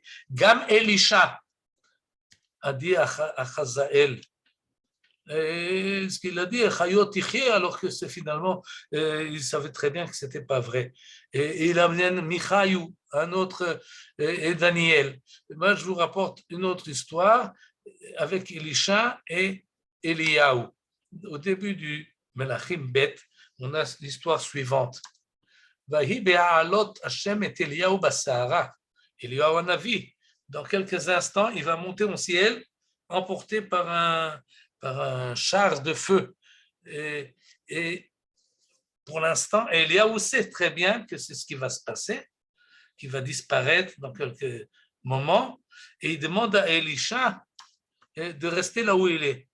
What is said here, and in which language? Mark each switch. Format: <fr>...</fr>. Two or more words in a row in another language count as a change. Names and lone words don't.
<fr>Gam Elisha a dit à Chazaël, ce qu'il a dit, alors que c'est finalement, il savait très bien que ce n'était pas vrai. Et il amène Michaïou, un autre, et Daniel. Et moi, je vous rapporte une autre histoire avec Elisha et Eliyahu. Au début du Melachim Bet, on a l'histoire suivante.</fr> <he>ויהי בהעלות ה' את אליהו בסערה.</he> <fr>Eliyahu Hanavi. Dans quelques instants, il va monter au ciel, emporté par un char de feu. Et pour l'instant, Eliyahu sait très bien que c'est ce qui va se passer, qu'il va disparaître dans quelques moments, et il demande à Elisha de rester là où il est.</fr>